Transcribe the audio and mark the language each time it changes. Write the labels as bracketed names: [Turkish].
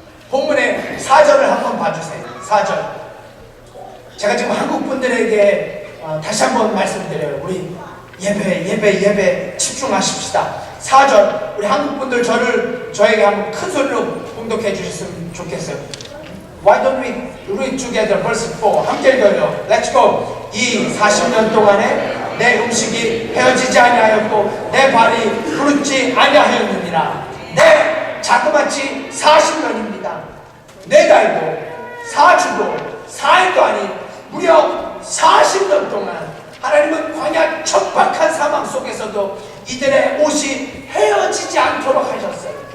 [Korean] 본문의 4절을 한번 봐주세요. 4절. 제가 지금 한국 분들에게 다시 한번 말씀드려요. 우리 예배 집중하십시다. 4절. 우리 한국 분들 저에게 한번 큰 소리로 봉독해 주셨으면 좋겠어요. [English] Why don't we read together verse 4? [Korean] 함께 읽어요. [English] Let's go. [Korean] 이 40년 동안에 내 음식이 헤어지지 아니하였고 내 발이 부르지 아니하였느니라. 네, 자그마치 40년입니다. 4달도 4주도 4일도 아닌 무려 40년 동안 하나님은 광야 척박한 사망 속에서도 이들의 옷이 헤어지지 않도록 하셨어요.